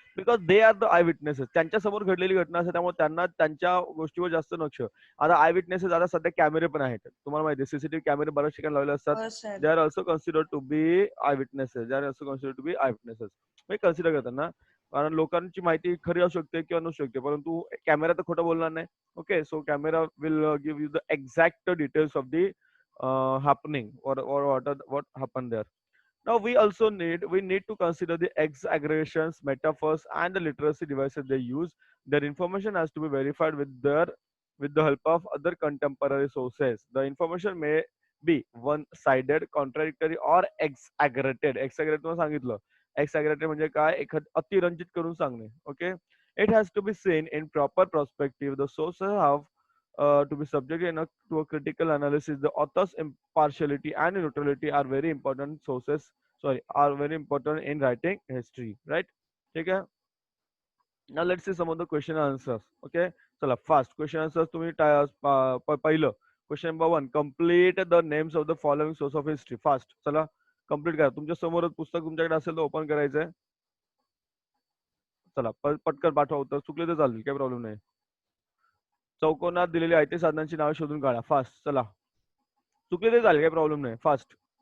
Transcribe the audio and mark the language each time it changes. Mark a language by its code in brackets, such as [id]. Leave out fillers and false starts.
[en] Because they are the eye witnesses. [mr] त्यांच्यासमोर घडलेली घटना असते, त्यामुळे त्यांना त्यांच्या गोष्टीवर जास्त लक्ष. आता आय विटनेसेस आता सध्या कॅमेरे पण आहेत. तुम्हाला माहिती आहे सीसीटीव्ही कॅमेरे बऱ्याच ठिकाणी लावले असतात. हो sir. [en] They are also consider to be eye witnesses. They are also consider to be eye witnesses. [mr] हे कन्सिडर करतात ना. कारण लोकांची माहिती खरी असू शकते किंवा नसू शकते, परंतु कॅमेरा तर खोटं बोलणार नाही. [en] Okay, so camera will give you the exact details of the happening or what happened there. Now we need to consider the exaggerations, metaphors, and the literacy devices they use. Their information has to be verified with the help of other contemporary sources. The information may be one-sided, contradictory, or exaggerated. [mr] Exaggerated म्हणून सांगितलं. Exaggerated म्हणजे काय? अतिरंजित करून सांगणे. Okay. [en] It has to be seen in proper perspective. The sources have to be subjected to a critical analysis. The author's impartiality and neutrality are very important sources. Sorry, are very important in writing history. Right? [hi] ठीक है. [en] Now let's see some of the question and answers. Okay. [mr] चला fast question answers तुम्ही पहिलं. [en] Question number 1. Complete the names of the following source of history. Fast. [mr] चला complete करा. तुमच्या समोरच पुस्तक तुमच्याकडे असेल तर ओपन करायचंय. चला पटकन पाठवा उत्तर. चुकले तर चालेल, काही प्रॉब्लेम नाही. चौकोनात दिलेली आयती साधनांची नावे शोधून काढा. फास्ट. चला. चुकले तर चालेल, काही प्रॉब्लेम नाही. [en] Fast.